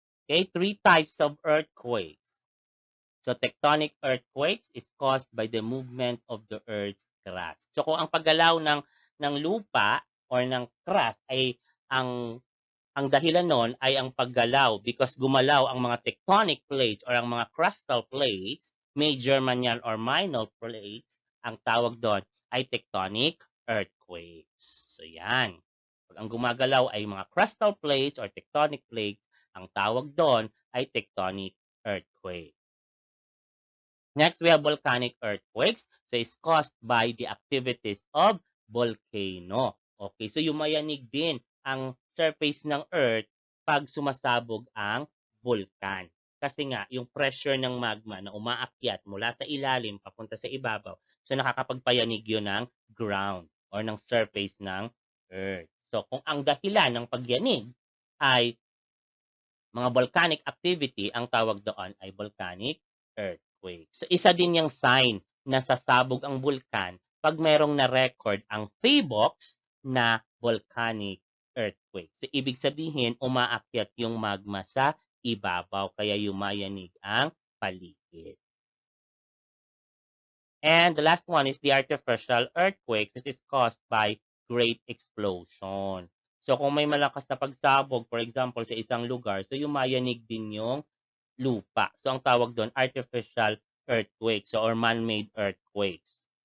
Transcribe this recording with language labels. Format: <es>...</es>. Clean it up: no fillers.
<en>Okay, 3 types of earthquakes. So tectonic earthquakes is caused by the movement of the Earth's crust.</en> <tl>So kung ang paggalaw ng lupa or ng crust ay ang dahilan nun ay ang paggalaw because gumalaw ang mga tectonic plates or ang mga crustal plates, major man yan or minor plates, ang tawag doon ay tectonic earthquakes. So yan. Pag ang gumagalaw ay mga crustal plates or tectonic plates, ang tawag doon ay tectonic earthquake.</tl> <en>Next, we have volcanic earthquakes. So, it's caused by the activities of volcano.</en> <tl>Okay, so yumayanig din ang surface ng Earth pag sumasabog ang vulkan. Kasi nga, yung pressure ng magma na umaakyat mula sa ilalim papunta sa ibabaw, so nakakapagpayanig yun ng ground or ng surface ng Earth. So, kung ang dahilan ng pagyanig ay mga volcanic activity, ang tawag doon ay volcanic earthquake. So isa din yung sign na sasabog ang vulkan pag merong na-record ang PHEVOX na volcanic earthquake. So ibig sabihin, umaakyat yung magma sa ibabaw kaya yumayanig ang paligid.</tl> <en>And the last one is the artificial earthquake. This is caused by great explosion.</en> <tl>So kung may malakas na pagsabog, for example, sa isang lugar, so yumayanig din yung lupa. So ang tawag doon, artificial earthquakes or man-made earthquakes.</tl>